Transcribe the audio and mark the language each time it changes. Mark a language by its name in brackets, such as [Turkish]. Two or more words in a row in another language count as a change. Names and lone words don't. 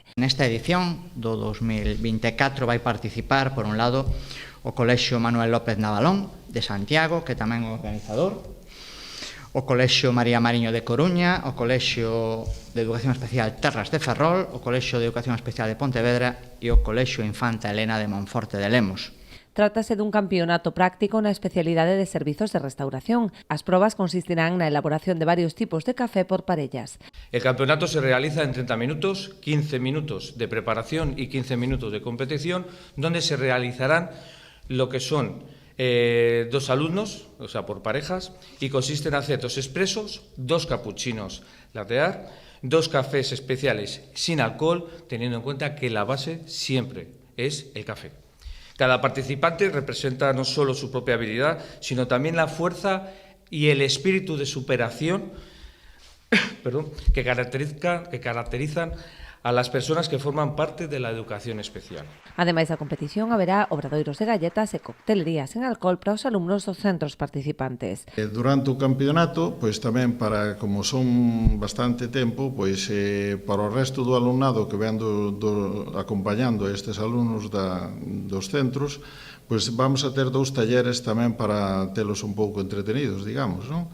[Galician] Nesta edición do 2024 vai participar, por un lado, o Colexio Manuel López Navalón de Santiago, que tamén é o organizador, o Colexio María Mariño de Coruña, o Colexio de Educación Especial Terras de Ferrol, o Colexio de Educación Especial de Pontevedra e o Colexio Infanta Elena de Monforte de Lemos. Trátase dun campeonato práctico na especialidade de servizos de restauración. As probas consistirán na elaboración de varios tipos de café por parellas. [Spanish] El campeonato se realiza en 30 minutos, 15 minutos de preparación y 15 minutos de competición, donde se realizarán lo que son 2 alumnos, o sea, por parejas, y consiste en hacer 2 expresos, 2 capuchinos latte art, 2 cafés especiales sin alcohol, teniendo en cuenta que la base siempre es el café. Cada participante representa no solo su propia habilidad, sino también la fuerza y el espíritu de superación que caracterizan a las personas que forman parte de la educación especial. [Galician] Ademais da competición, haberá obradoiros de galletas e coctelería sen alcohol para os alumnos dos centros participantes. Durante o campeonato, pois tamén para, como son bastante tempo, pois para o resto do alumnado que ven acompañando estes alumnos dos centros, pois vamos a ter 2 talleres tamén para telos un pouco entretenidos, digamos, non?